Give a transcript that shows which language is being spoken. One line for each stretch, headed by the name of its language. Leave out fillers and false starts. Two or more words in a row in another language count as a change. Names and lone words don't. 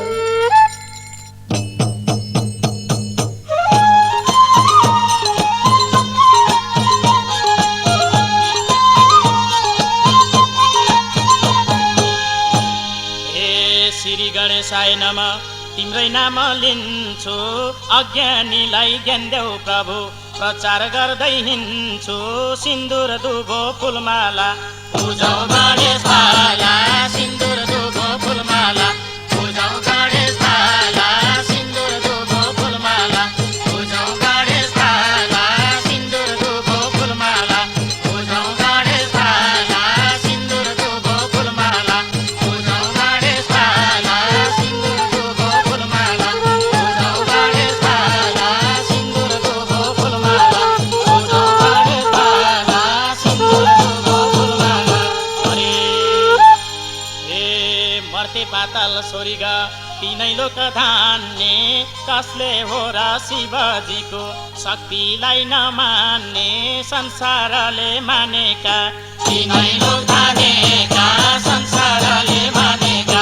Sanskrit: हे श्री गणेशाय नमः।
Nepali: तिम्रै नाम लिन्छु अज्ञानीलाई ज्ञान देऊ प्रभु। प्रचार गर्दै हिँड्छु सिन्दुर दुबो फुलमाला। पूजौ गणेश भाला सिन्दुर दुबो फुलमाला। पूजौ गणेश भाला सिन्दुर दुबो फुलमाला। पूजौ गणेश भाला सिन्दुर दुबो फुलमाला। पूजौ गणेश भाला सिन्दुर दुबो फुलमाला। पूजौ गणेश भाला सिन्दुर दुबो फुलमाला। पूजौ गणेश भाला सिन्दुर दुबो फुलमाला। पूजौ गणेश भाला सिन्दुर दुबो फुलमाला। हरे हे मर्ते पाताल स्वर्ग तीनै लोक धान्ने कसले हो र शिवजीको शक्तिलाई नमान्ने संसारले मानेका। तीनै लोक धानेका संसारले मानेका।